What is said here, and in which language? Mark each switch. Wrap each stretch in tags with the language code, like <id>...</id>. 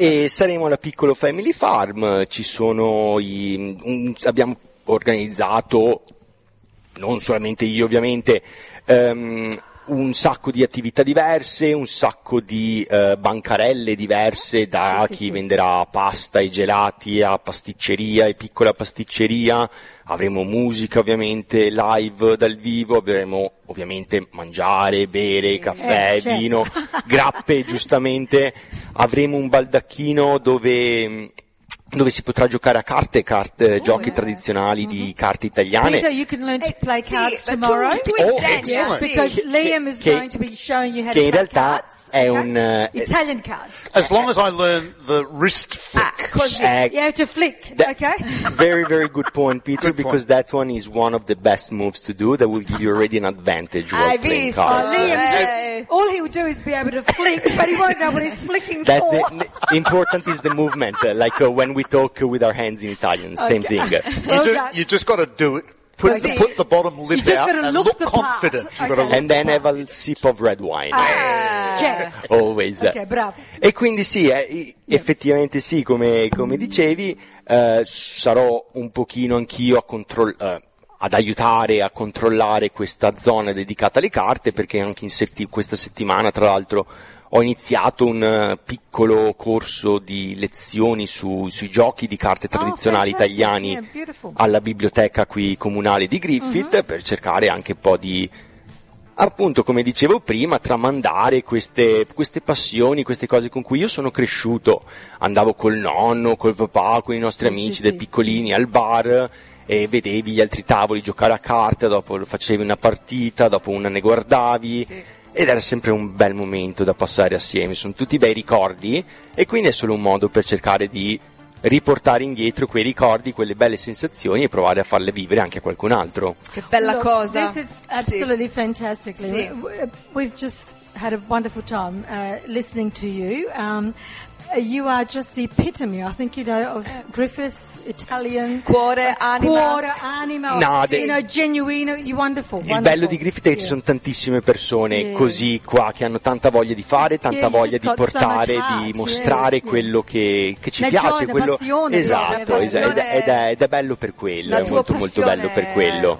<it>E saremo alla piccola Family Farm, ci sono abbiamo organizzato, non solamente io ovviamente, un sacco di attività diverse, un sacco di bancarelle diverse da chi venderà pasta e gelati a pasticceria e piccola pasticceria, avremo musica ovviamente, live dal vivo, avremo ovviamente mangiare, bere, caffè, vino, grappe giustamente, avremo un baldacchino dove si potrà giocare a carte, giochi tradizionali di carte italiane.</it> <en>Peter, you can learn to play cards tomorrow. Because Liam is going to be showing you how to play cards.</en> <it>In realtà è un</it> <en>Italian cards. As long as I learn the wrist flick. You have to flick, okay? Very, very good point, Peter, good because point. That one is one of the best moves to do that will give you already an advantage while I've playing cards. Oh, Liam, all he will do is be able to flick, but he won't know what he's flicking that's for. The important is the movement, like when we talk with our hands in Italian, same thing. You just got to do it. Put the bottom lip out and look confident. And then have a sip of red wine. Always.</en> <it>Okay, bravo. E quindi sì, effettivamente sì, come dicevi, sarò un pochino anch'io a controllare questa zona dedicata alle carte, perché anche in questa settimana, tra l'altro, ho iniziato un piccolo corso di lezioni sui giochi di carte tradizionali italiani alla biblioteca qui comunale di Griffith, per cercare anche un po' di, appunto, come dicevo prima, tramandare queste passioni, queste cose con cui io sono cresciuto. Andavo col nonno, col papà, con i nostri amici dei piccolini al bar e vedevi gli altri tavoli giocare a carte, dopo facevi una partita, dopo una ne guardavi. Sì. Ed era sempre un bel momento da passare assieme, sono tutti bei ricordi e quindi è solo un modo per cercare di riportare indietro quei ricordi, quelle belle sensazioni e provare a farle vivere anche a qualcun altro. Che bella cosa.</it> <en>This is absolutely fantastic.</en> <it>Sì.</it> <en>We've just had a wonderful time listening to you. You are just the epitome, I think, you know, of Griffith, Italian.</en> <it>Cuore, anima. Cuore, anima.</it> <en>No, you know, genuino, you're wonderful.</en> <it>Il bello di Griffith è che ci sono tantissime persone così qua, che hanno tanta voglia di fare, tanta voglia di portare, di mostrare quello che ci piace. Quello, passione. Esatto, ed è bello per quello, è molto, molto bello per quello.</it>